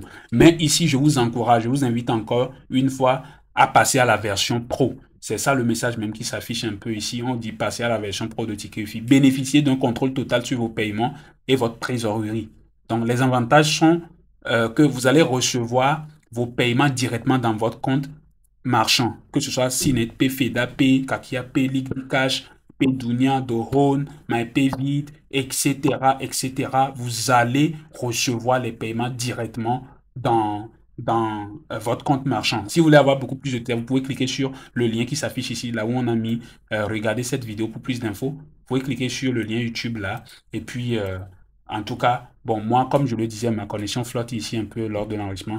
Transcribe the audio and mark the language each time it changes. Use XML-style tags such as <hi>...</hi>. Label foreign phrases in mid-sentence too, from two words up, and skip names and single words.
<fr>Mais ici, je vous encourage, je vous invite encore une fois à passer à la version Pro. C'est ça le message même qui s'affiche un peu ici. On dit passer à la version Pro de Ticket Wi-Fi. Bénéficiez d'un contrôle total sur vos paiements et votre trésorerie. Donc, les avantages sont que vous allez recevoir vos paiements directement dans votre compte marchand, que ce soit Cinet Pay, Feda Pay, Kakia Pay, Liquid Cash, Paydunia, Dohone, MyPayVit, etc., etc. Vous allez recevoir les paiements directement dans votre compte marchand. Si vous voulez avoir beaucoup plus de détails, vous pouvez cliquer sur le lien qui s'affiche ici, là où on a mis regardez cette vidéo pour plus d'infos. Vous pouvez cliquer sur le lien YouTube là. Et puis, en tout cas, bon, moi, comme je le disais, ma connexion flotte ici un peu lors de l'enregistrement.</fr>